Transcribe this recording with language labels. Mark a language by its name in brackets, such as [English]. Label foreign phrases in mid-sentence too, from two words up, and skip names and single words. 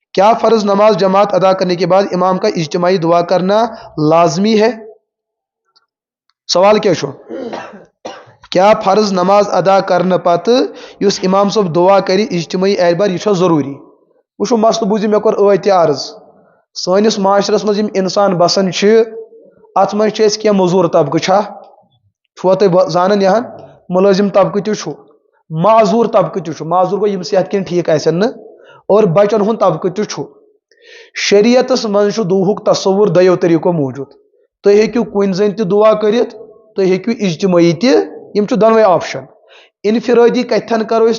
[Urdu] کیا فرض نماز جماعت ادا کرنے کے بعد امام کا اجتماعی دعا کرنا لازمی ہے؟ [Kashmiri] سوال کیا چھو؟ کیا فرض نماز ادا کرنے پتہ اس امام صاحب دعا کری اجتماعی اعتبار یہ ضروری؟ وچھو مسئلہ بوزی مے کور ٲدۍ تہِ عرض سٲنِس معاشرس منٛز یِم اِنسان بسان چھِ اتھ منٛز چھِ أسۍ کینٛہہ موٚزوٗر طبقہٕ چھا تُہۍ زانان یہن مُلٲزِم طبقہٕ تہِ چھُ معذوٗر طبقہٕ تہِ چھُ معذوٗر گوٚو یِم صحت کِنۍ ٹھیٖک آسن نہٕ اور بچن ہُنٛد طبقہٕ تہِ چھُ شریعتس منٛز چھُ دُہُک تصوُر دۄیو طٔریٖقو موٗجوٗد تُہۍ ہیٚکِو کُنہِ زٔنۍ تہِ دُعا کٔرِتھ تُہۍ ہیٚکِو اجتمٲعی تہِ یِم چھِ دۄنوَے آپشن انفرٲدی کتھن کرو أسۍ